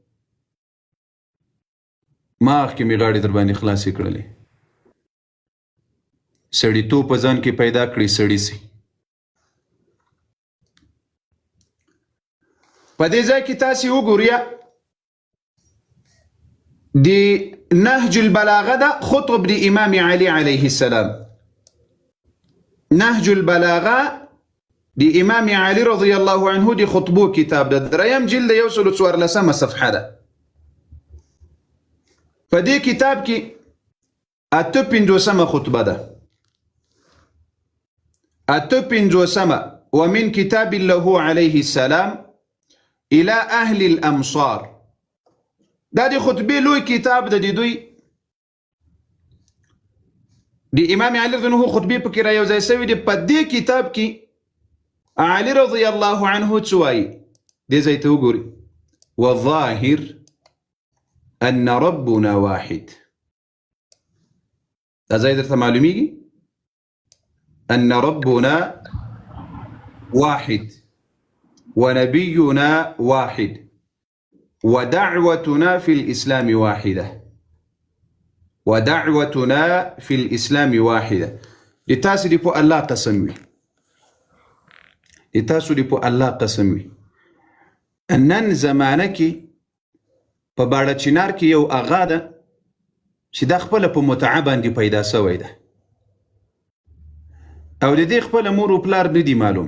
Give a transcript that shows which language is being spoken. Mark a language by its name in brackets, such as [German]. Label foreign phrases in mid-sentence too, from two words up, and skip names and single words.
[Pashto] مخکې مې غاړې در باندې خلاصې کړلې. سړیتوب په ځان کې پیدا کړي سړي سي. په دې ځای کې تاسې وګورئ د نهج البلاغه ده خطب د امام علي [Arabic] علیه السلام. [Pashto] نهج البلاغه د امام علي [Arabic] رضی الله عنه [Pashto] د خطبو کتاب ده. دریم جلد 114 صفحه ده. په دې کتاب کې 58 خطبه ده. [Arabic] 58 ومن کتاب له علیه السلام الى اهل الامصار. [Pashto] دا د خطبه لوی کتاب ده. د دوی د امام علي [Arabic] رضی الله عنه [Pashto] خطبه پکې را یو ځای شوی دی. په دې کتاب کې علي [Arabic] رضی الله عنه [Pashto] څه وایي؟ دې ځای ته وګورئ. [Arabic] والظاهر ان ربنا واحد. [Pashto] دا ځای درته معلومیږي؟ [Arabic] ان ربنا واحد ونبينا واحد ودعوتنا في الإسلام واحدة. ودعوتنا في الإسلام واحدة. [Pashto] لتاسو دی په الله قسم وي. لتاسو دی په الله قسم وي. نن زمانه کې په باړه چنار کې یو اغا ده چې دا خپل په متعه باندې پیدا شوی ده او د دې خپل مور او پلار نه دي معلوم.